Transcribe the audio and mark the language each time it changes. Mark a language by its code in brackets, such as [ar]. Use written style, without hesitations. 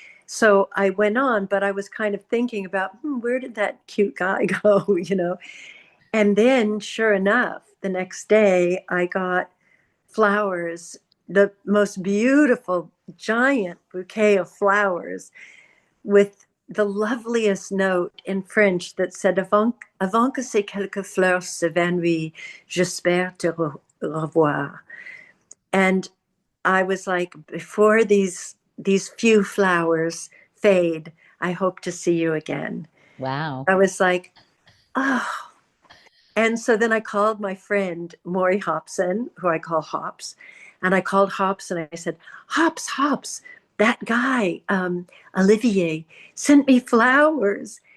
[en] So I went on, but I was kind of thinking about, where did that cute guy go? And then, sure enough, the next day I got flowers, the most beautiful giant bouquet of flowers with the loveliest note in French that said, [fr] avant que ces quelques fleurs s'évanouissent, j'espère te revoir. [en] And I was like, before these few flowers fade, I hope to see you again. Wow. I was like, oh. And so then I called my friend Maury Hobson, who I call Hops, and I called Hops and I said, Hops, Hops, that guy, Olivier, sent me flowers.